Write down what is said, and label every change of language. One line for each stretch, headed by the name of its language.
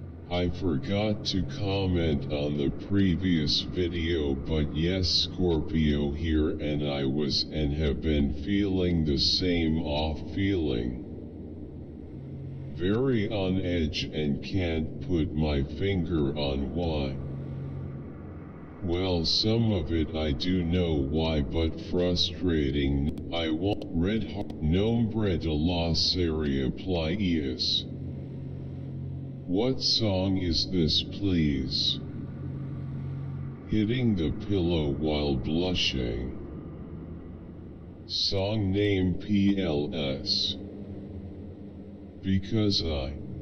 English: I forgot to comment on the previous video, but yes, Scorpio here, and I was and have been feeling the same off feeling. Very on edge and can't put my finger on why. Well, some of it I do know why, but frustrating. I want red heart.
Spanish: Nombre de la serie playas.
English: What song is this, please? Hitting the pillow while blushing. Song name PLS. Because I.